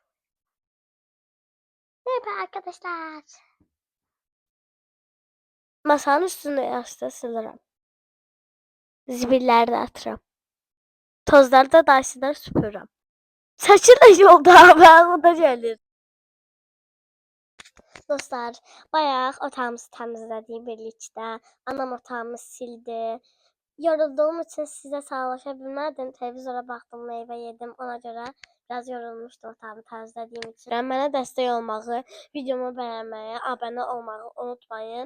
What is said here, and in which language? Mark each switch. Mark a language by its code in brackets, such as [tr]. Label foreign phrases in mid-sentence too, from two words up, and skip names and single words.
[tr] Merhaba arkadaşlar. Masanın üstünde yastığı silerim. Zibilleri de atıram. Tozları da daşıdan süpürürüm. Saçı da yolda ben o da gelir. [az] Dostlar, bayaq otağımızı təmizlədik birlikdə. Anam otağımı sildi. Yorulduğum için size sağlaşa bilmədim. Televizora baxdım, meyvə yedim. Ona görə biraz yorulmuşdum otağımı təmizlədiyim üçün. Mənə dəstək olmağı, videomu bəyənməyi, abunə olmağı unutmayın.